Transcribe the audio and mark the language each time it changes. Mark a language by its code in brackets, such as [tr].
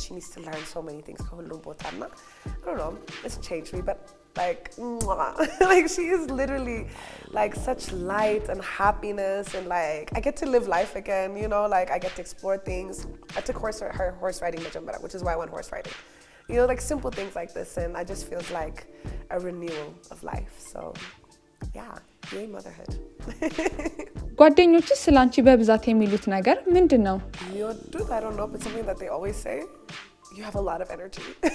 [en] She needs to learn so many things. I don't know, it's changed me, but like, like she is literally like such light and happiness, and like I get to live life again, you know, like I get to explore things. I took her horse riding, which is why I went horse riding. You know, like simple things like this, and I just feels like a renewal of life. So yeah, yay motherhood. [am] ጓደኞችሽ ስላንቺ በብዛት የሚሉት ነገር ምንድነው? [en] I don't know, but something that they always say, you have a lot of energy.